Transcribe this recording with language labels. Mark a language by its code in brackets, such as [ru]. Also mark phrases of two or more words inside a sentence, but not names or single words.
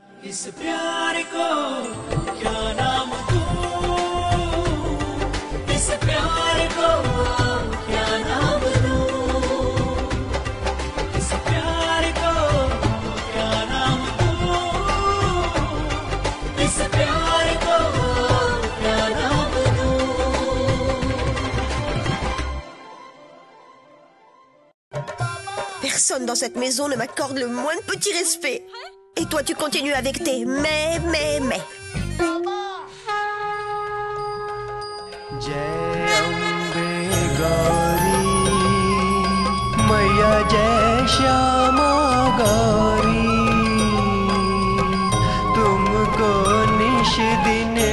[hi] इस प्यार को क्या नाम दूं, इस प्यार को क्या नाम दूं, इस प्यार को क्या नाम दूं, इस प्यार को क्या नाम दूं। [fr] Personne dans cette maison ne m'accorde le moindre petit respect. Et toi, tu continues avec tes mais. [hi] जय अम्बे गौरी मैया जय श्यामा गौरी तुमको निश दिन